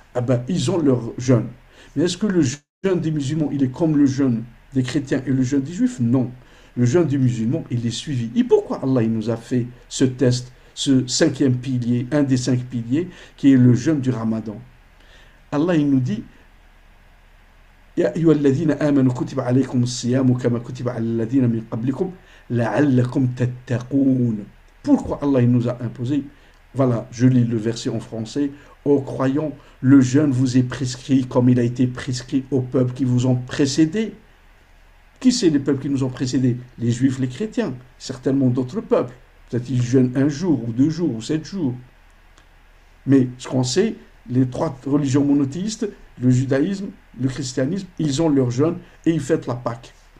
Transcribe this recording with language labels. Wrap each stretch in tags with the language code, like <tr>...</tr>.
<fr>Ah ben, ils ont leur jeûne. Mais est-ce que le jeûne des musulmans, il est comme le jeûne des chrétiens et le jeûne des juifs? Non. Le jeûne des musulmans, il est suivi. Et pourquoi Allah il nous a fait ce test? ce cinquième pilier, un des 5 piliers, qui est le jeûne du Ramadan.</fr> <ar>Allah,</ar> <fr>il nous dit,</fr> <ar>يا أيها الذين آمنوا كتب عليكم الصيام كما كتب على الذين من قبلكم لعلكم تتقون.</ar> <fr>Pourquoi Allah il nous a imposé? Voilà, je lis le verset en français. Ô croyants, le jeûne vous est prescrit comme il a été prescrit aux peuples qui vous ont précédés. Qui c'est les peuples qui nous ont précédés? Les Juifs, les chrétiens, certainement d'autres peuples. Peut-être qu'ils jeûnent 1 jour, ou 2 jours, ou 7 jours. Mais ce qu'on sait, les 3 religions monothéistes, le judaïsme, le christianisme, ils ont leur jeûne et ils fêtent la Pâque.</fr>